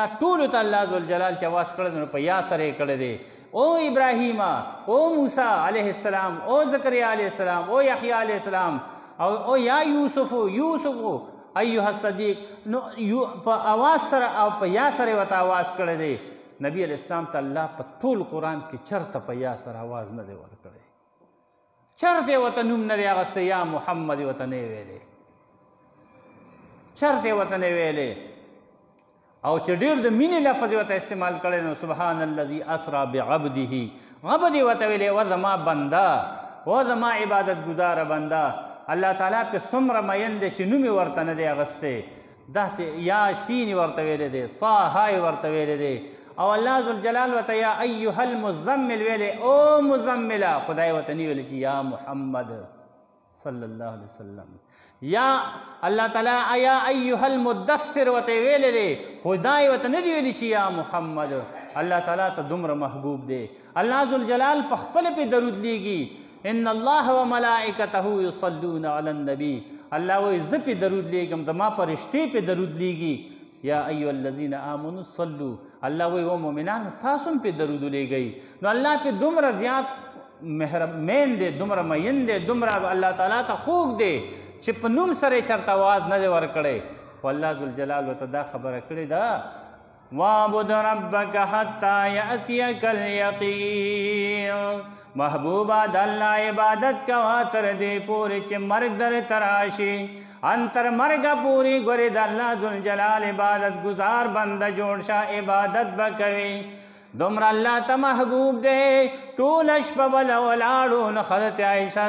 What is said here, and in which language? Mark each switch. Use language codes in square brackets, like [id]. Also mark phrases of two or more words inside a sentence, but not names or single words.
[ps] ټولو ته الله ذوالجلال چې اواز کړی دی نو په یا سره یې کړی دی او ابراهیم او موسی [ar] علیه السلام [ps] او زکریا [ar] علیه السلام [ps] او یحیی [ar] علیه السلام [ps] او [ar] یا یوسف ایها الصدیق [ps] نو په اواز سره او په یا سره ورته اواز کړی دی نبی علیه السلام ته الله په ټول قرآن کې چرته په یا سره اواز نه دی ورکړی چرته ورته نوم نه دی اخیستی [ar] یا محمد [ps] ورته نه یې ویلی چرته ورته نه ویلی او چې ډېر د مینې لفظ ورته استعمال کړی نو [ar] سبحان الذي اسرا بعبده [ps] عبد یې ورته ویلی و زما بنده و زما عبادت گزاره بنده الله تعالی پې څومره مین دی چې نوم یې ورته نه دی اخیستی داسې یاسین یې ورته ویلی دی طه یې ورته ویلی دی او الله ذوالجلال ورته [ar] یا ایها المزمل [ps] ویلی او مزمله خدای ورته نه ویلی چې [ar] یا محمد صلی الله علیه وسلم [ps] یا الله تعالی [ar] یا ایها المدثر [ps] ورته ویلی دی خدای ورته نه دی ویلی چې [ar] یا محمد [ps] الله تعالی ته دومره محبوب دی الله ذوالجلال په خپله پې درود لیږي [ar] ان الله و ملائکته یصلون علی النبی [ps] الله وایي زه پې درود لیږم د ما فرشتې پې درود لیږي [ar] یا ایها الذین آمنوا صلوا [ps] الله وایي او مؤمنانو تاسو هم پې درود لیږئ نو الله پې دومره زیات مهربان دی دومره مین دی دومره الله تعالی ته خوږ دی چې په نوم سره یې چېرته آواز نه دی ورکړی خو الله ذوالجلال ورته دا خبره کړې ده [ar] وَاعْبُدْ رَبَّكَ حَتَّى يَأْتِيَكَ الْيَقِينُ [ps] محبوبہ د الله عبادت کوه تر دې پورې چې مرګ درته راشي ان تر مرګه پورې ګورې د الله ذوالجلال عبادت گزار بنده جوړ شه عبادت به کوي دومره الله ته محبوب دی ټوله شپه به له ولاړو نو حضرت عایشه